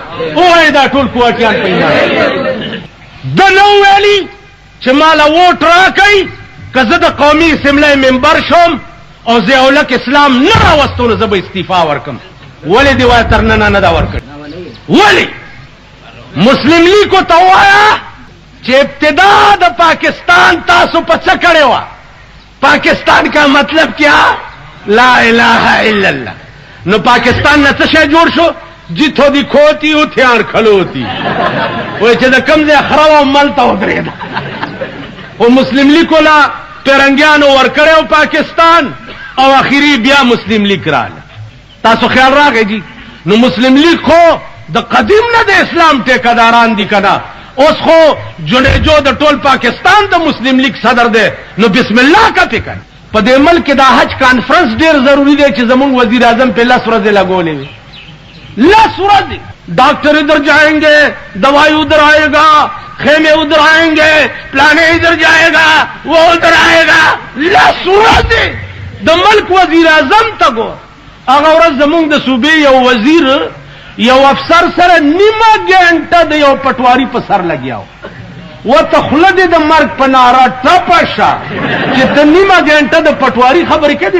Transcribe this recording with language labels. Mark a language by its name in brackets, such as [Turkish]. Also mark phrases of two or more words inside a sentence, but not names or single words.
[Pashto] ووایئ دا ټول کوواټیان په ایمان. ده نه وویلي چې ماله ووټ راکئ که زه د قومي اسمبلی ممبر شوم او ضیاءالحق اسلام نه راوستو نو زه به استعفا ورکم. ولې دې وایه تر ننه نه ده ورکړې؟ ولې؟ مسلم لیګو ته ووایه چې ابتدا د پاکستان تاسو په څه کړې وه؟ [Urdu] پاکستان کا مطلب کیا؟ [Arabic] لا الہ الا اللہ. [Pashto] نو پاکستان نه څه شی جوړ شو؟ [Punjabi] جتھو دی کھوتی اتھیان کھلوتی. [Pashto] وای چې د کوم ځای خره و مل ته ودرېده. خو مسلم لیګ ولا پیرنګیانو ورکړی و پاکستان او اخري بیا مسلم لیګ راله. تاسو خیال راغی جی؟ نو مسلم لیګ خو د قدیم نه د اسلام ټیکهداران دي که نه؟ اوس خو جنیجو د ټول پاکستان د مسلم لیگ صدر دی. نو بسم الله کا فکر په دې ملک کې د حج کانفرنس ډیر ضروری دی چې زمونږ وزیر اعظم په 10 ورځې لګولې وي. [Urdu] 10 ورځې ڈاکٹر ادھر جائیں گے، دوائی ادھر آئے گا، خیمے ادھر آئیں گے، پلانے ادھر جائے گا، وہ ادھر آئے گا. [Pashto] 10 ورځې د ملک وزیر اعظم ته ګور. هغه ورځ زمونږ د صوبې یو وزیر یو افسر سره نیمه ګنټه د یو پټواری په سر لګیاو. ورته خوله دې د مرګ په ناره ټپه شه چې ته نیمه ګنټه د پټواری خبرې کوې.